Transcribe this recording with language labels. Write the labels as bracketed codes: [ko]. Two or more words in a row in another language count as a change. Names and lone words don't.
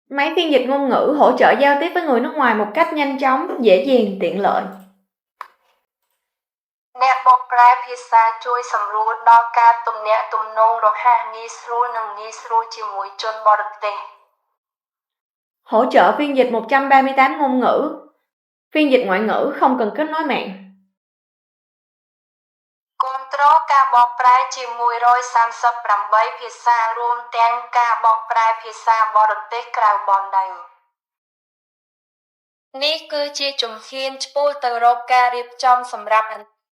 [vi] Máy phiên dịch ngôn ngữ hỗ trợ giao tiếp với người nước ngoài một cách nhanh chóng, dễ dàng, tiện lợi. [km] អ្នកបកប្រែភាសាជួយសម្រួលដល់ការទំនាក់ទំនងរហ័សងាយស្រួលនិងងាយស្រួលជាមួយជនបរទេស [vi] Hỗ trợ phiên dịch 138 ngôn ngữ. Phiên dịch ngoại ngữ không cần kết nối mạng. [km] គាំទ្រការបកប្រែជា138ភាសារួមទាំងការបកប្រែភាសាបរទេសក្រៅបណ្ដេញ នេះគឺជាជំហានឆ្ពោះទៅរកការរៀបចំសម្រាប់អ